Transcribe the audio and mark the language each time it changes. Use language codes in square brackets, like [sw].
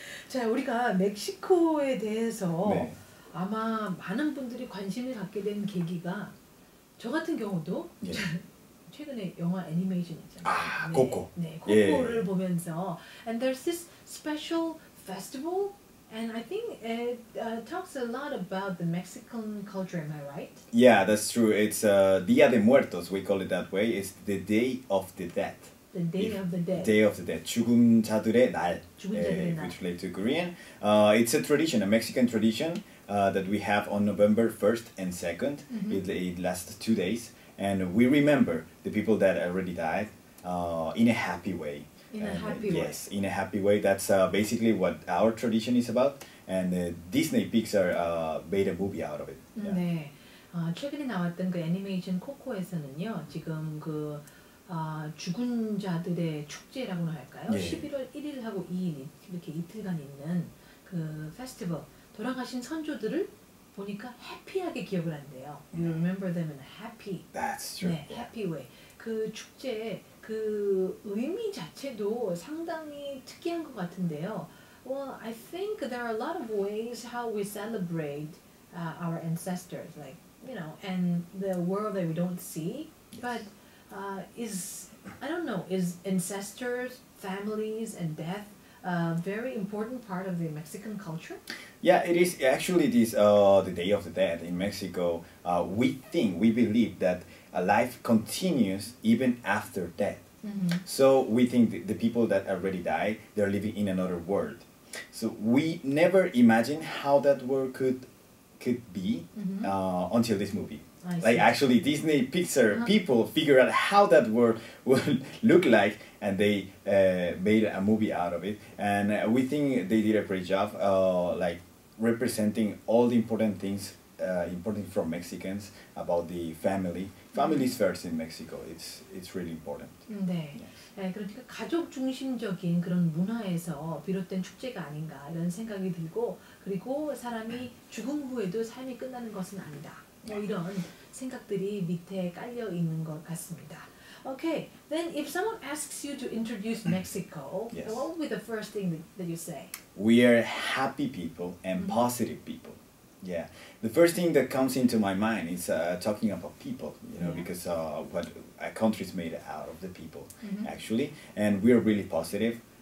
[ko] 자, 우리가 멕시코에 대해서 네. 아마 많은 분들이 관심을 갖게 된 계기가 저 같은 경우도 예. 최근에 영화 애니메이션 있잖아요. 아, 코코. 네, 코코를 보면서 [en] and there's this special festival and I think it talks a lot about the Mexican culture, am I right? Yeah, that's true. It's Dia de Muertos, we call it that way. It's the Day of the Dead. The Day of the Dead. Day of the Dead. [ko] 죽은 자들의 날. 죽은 자들의 날. [en] Which relate to Korean. It's a tradition, a Mexican tradition that we have on November 1st and 2nd. It lasts 2 days. And we remember the people that already died in a happy way. In a happy way. Yes, in a happy way. That's basically what our tradition is about. And Disney Pixar made a movie out of it. Yeah. [ko] 네. 최근에 나왔던 그 애니메이션 코코에서는요. 지금 그 죽은 자들의 축제라고나 할까요? 11월 1일하고 2일 이렇게 이틀간 있는 그 페스티벌, 돌아가신 선조들을 보니까 해피하게 기억을 한대요. [en] You remember them in a happy. That's true. 네, happy way. [ko] 그 축제의 그 의미 자체도 상당히 특이한 것 같은데요. [en] Well, I think there are a lot of ways how we celebrate our ancestors, like, you know, and the world that we don't see. But is ancestors, families, and death a very important part of the Mexican culture? Yeah, it is. Actually, it is the Day of the Dead in Mexico. We believe that life continues even after death. So we think the people that already died, they're living in another world. So we never imagine how that world could be until this movie. Like actually Disney Pixar people figure out how that world will look like, and they made a movie out of it. And we think they did a great job, like representing all the important things important from Mexicans about the family. Families first in Mexico. It's really important. [ko] 네. 네, 그러니까 가족 중심적인 그런 문화에서 비롯된 축제가 아닌가 이런 생각이 들고, 그리고 사람이 죽음 후에도 삶이 끝나는 것은 아니다. 뭐 이런 생각들이 밑에 깔려 있는 것 같습니다. [en] Okay, then if someone asks you to introduce Mexico, what would be the first thing that you say? We are happy people and positive people. Yeah, the first thing that comes into my mind is talking about people, you know, because what a country is made out of the people, actually, and we're really positive.